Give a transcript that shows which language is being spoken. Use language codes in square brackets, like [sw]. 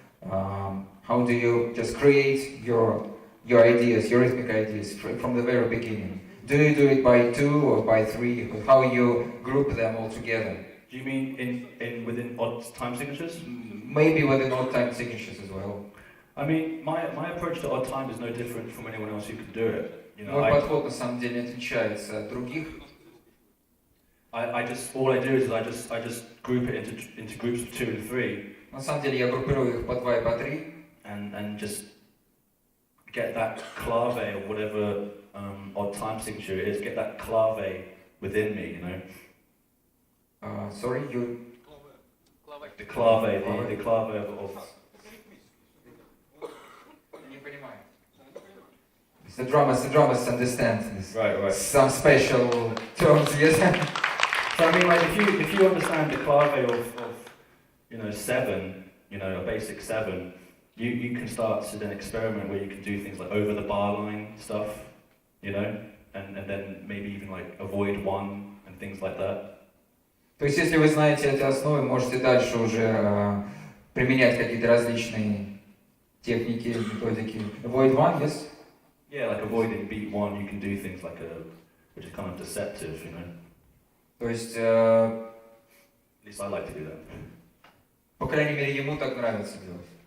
[en] How do you just create your ideas, your rhythmic ideas from the very beginning? Do you do it by 2 or by 3? How you group them all together? Do you mean in within odd time signatures? Maybe within odd time signatures as well. I mean, my approach to odd time is no different from anyone else who can do it. You know, [ru] Мой подход на самом деле отличается от других. [en] All I do is I just group it into groups of 2 and 3. [ru] На самом деле я группирую их по 2 и по 3. [en] And just get that clave or whatever odd time signature it is, get that clave within me, you know. Sorry, you. The clave of. [ru] Не понимаю. [en] The drummers understand this. Right. Some special terms, yes. So I mean, like if you understand the clave of 7, a basic 7. You can start to then experiment where you can do things like over the bar line stuff, and then maybe even like avoid 1 and things like that. [ru] То есть, если вы знаете эти основы, можете дальше уже применять какие-то различные техники, методики. [en] Avoid 1, yes? Yeah, like avoiding beat 1, you can do things like which is kind of deceptive, [ru] То есть, [en] At least I like to do that. [ru] по крайней мере, ему так нравится делать.